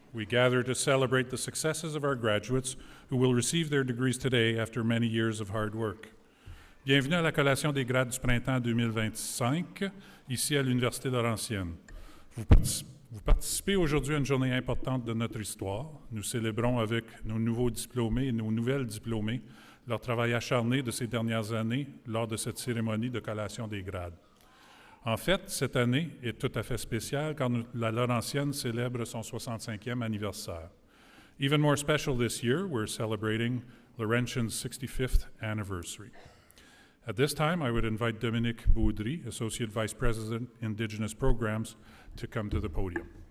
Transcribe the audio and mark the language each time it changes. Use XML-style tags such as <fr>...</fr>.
<en>We gather to celebrate the successes of our graduates who will receive their degrees today after many years of hard work.</en> <fr>Bienvenue à la collation des grades du printemps 2025, ici à l'Université Laurentienne. Vous participez aujourd'hui à une journée importante de notre histoire. Nous célébrons avec nos nouveaux diplômés et nos nouvelles diplômées leur travail acharné de ces dernières années lors de cette cérémonie de collation des grades. En fait, cette année est tout à fait spéciale car la Laurentienne célèbre son 65e anniversaire.</fr> <en>Even more special this year, we're celebrating Laurentian's 65th anniversary. At this time, I would invite Dominique Baudry, Associate Vice President, Indigenous Programs, to come to the podium.</en>